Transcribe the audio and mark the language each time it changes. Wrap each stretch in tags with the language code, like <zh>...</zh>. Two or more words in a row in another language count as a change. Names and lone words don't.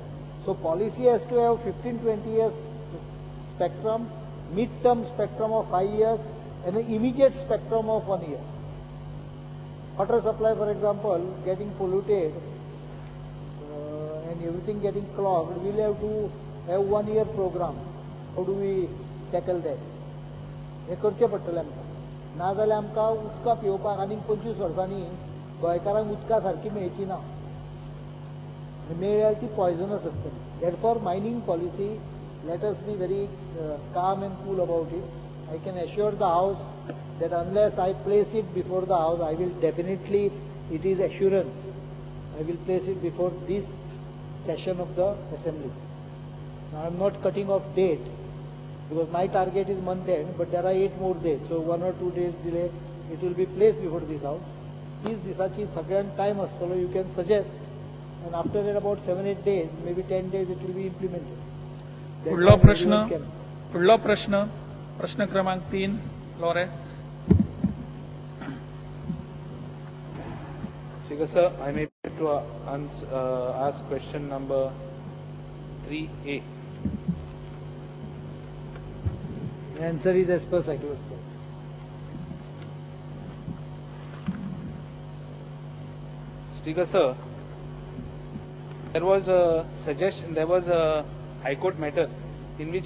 <en>So policy has to have 15-20 years spectrum, mid-term spectrum of 5 years, and an immediate spectrum of 1 year. Water supply, for example, getting polluted and everything getting clogged, we will have to have 1 year program. How do we tackle that?</en> <kok>हे करचें पडटलें आमकां. नाजाल्यार आमकां उदकां पिवपाक आनीक 25 वर्सांनी गोंयकारांक उदका सारकी मेळची ना. मेळ्ळ्यार ती पॉयझनस आसतली.</kok> <en>Therefore, mining policy, let us be very calm and cool about it. I can assure the House that unless I place it before the House, I will definitely, it is assurance, I will place it before this session of the Assembly. Now I am not cutting off date because my target is month end, but there are 8 more days, so 1 or 2 days delay, it will be placed before this House. These</en> <kok>दिसाची सगळ्यांक</kok> <en>time आसतलो, you can suggest, and after that about 7-8 days, maybe 10 days, it will be implemented.</en> <kok>पुढलो प्रश्न क्रमांक 3 लोरे.</kok> <en>Speaker sir, I may be to ask question number 3A. The answer is as per circular. Speaker sir, there was a suggestion, there was a High Court matter in which</en>